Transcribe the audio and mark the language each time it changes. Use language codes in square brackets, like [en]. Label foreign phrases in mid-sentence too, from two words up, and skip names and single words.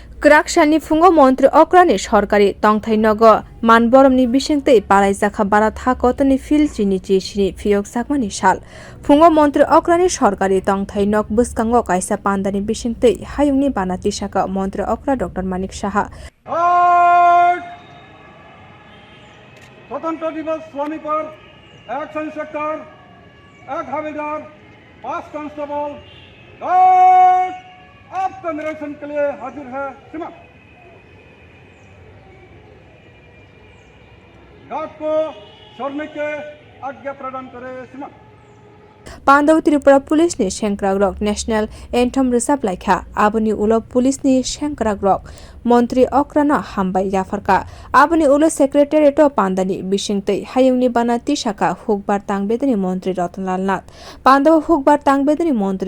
[trp] Kwrak shani fungo montri okra ni sarkari tong nogo Manborom ni bising palaijakha bharat hakotor ni sini phiyokjak mani sal fungo montri okra ni sarkari tong nog bwskaango kaisa panda ni bising hayung ni bana tisa montri okra Dr.Manik saha [hi] स्वतंत्र दिवस स्वामी पर एक इंस्पेक्टर एक हवलदार 5 कांस्टेबल गार्ड आपका निरीक्षण के लिए हाजिर है। श्रीमान गार्ड को छोड़ने के आज्ञा प्रदान करे। श्रीमान [trp] Panda Tripura Police ni Shankrak [en] National Anthem [trp] Resap Laikha Abuni Ulo Police ni Shankrak Montri okra na hambai yafarka Abuni Ulo Secretariat Panda ni bising hayung ni bana tisa hukbar tang bedeni montri Ratan Panda hukbar tang bedeni montri